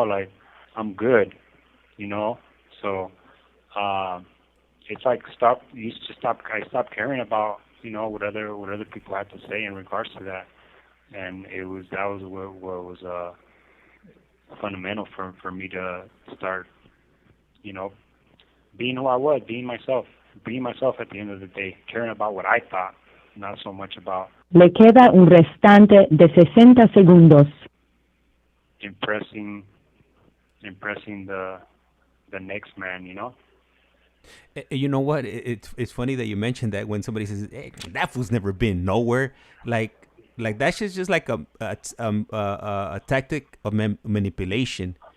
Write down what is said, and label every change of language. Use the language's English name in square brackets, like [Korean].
[English] Like, I'm good, you know? So, it's like I stopped caring about, you know, what other people had to say in regards to that. And that was what was fundamental for me to start, you know, being who I was, being myself at the end of the day, caring about what I thought, not so much about [Spanish] Le queda un restante de 60 segundos. [English] impressing the next man, you know. You know what? It's funny that you mentioned that when somebody says, "Hey, that fool's never been nowhere," like that's just like a tactic of manipulation.